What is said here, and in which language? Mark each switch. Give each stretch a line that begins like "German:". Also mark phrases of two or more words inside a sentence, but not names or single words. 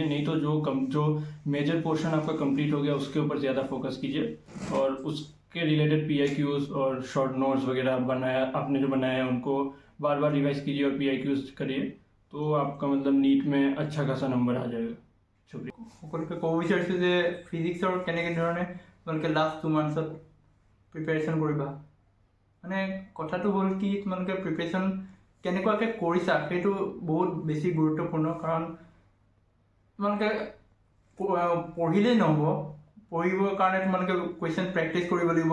Hindi: नहीं तो जो
English: major portion
Hindi: आपका कंप्लीट हो गया उसके ऊपर ज़्यादा फोकस कीजिए और उसके रिलेटेड पीआईक्यूज और
English: short notes
Hindi: वगैरह आपने जो बनाया है उनको बार बार रिवाइज कीजिए और पीआईक्यूज करिए, तो आपका मतलब नीट में अच्छा खासा नंबर आ जाएगा। शुक्रिया।
Assamese: সকলোকে ক'ব বিচাৰিছোঁ যে ফিজিক্সৰ কেনেকৈ ধৰণে তোমালোকে লাষ্ট 2 মান্থছত প্ৰিপেৰেশ্যন কৰিবা। মানে কথাটো হ'ল কি, তোমালোকে প্ৰিপেৰেশ্যন কেনেকুৱাকৈ কৰিছা সেইটো বহুত বেছি গুৰুত্বপূৰ্ণ। কাৰণ তোমালোকে পঢ়িলেই নহ'ব, পঢ়িবৰ কাৰণে তোমালোকে
English: question practice
Assamese: কৰিব লাগিব।